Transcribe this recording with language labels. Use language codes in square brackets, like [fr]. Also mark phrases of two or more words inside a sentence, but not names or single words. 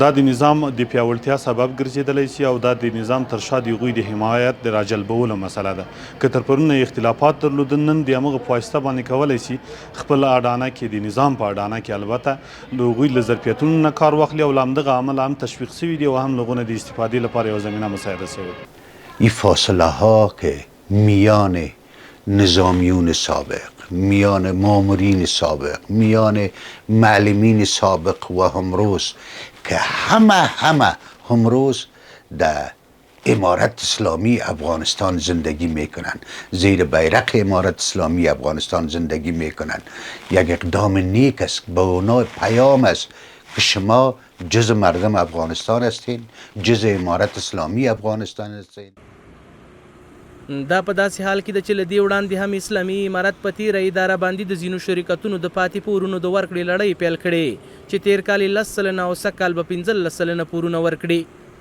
[ps] دا د نظام د پیاوړتیا سبب ګرځېدلی شي او دا د نظام تر شا د هغوی د حمایت د راجلبولو مسله ده. که تر پرونه اختلافات درلودل، نن د همغه په واسطه باندې کولی شي خپل اډانه کې د نظام په اډانه کې البته د هغوی له ظرفیتونو نه کار واخلي او له همدغه عمله هم تشویق شوي دي او هم لغونه د استفاده لپاره یو زمینه مساعده شوی. [fa] این فاصله ها که میان نظامیون سابق، میان مامورین سابق، میان معلمین سابق و همروز که همه همروز در امارت اسلامی افغانستان زندگی میکنن، زیر بیرق امارت اسلامی افغانستان زندگی میکنن، یک اقدام نیک است، به اونا پیام است که شما جز مردم افغانستان هستین، جز امارت اسلامی افغانستان هستین. [ps] دا په داسې حال کې ده چې له دې وړاندې هم اسلامي امارت په تیره اداره باندې د ځینو شرکتونو د پاتې پورونو د ورکړې لړۍ پیل کړې چې تیر کال یې 10 سلنه او سږ کال به 15 سلنه پورونه ورکړي.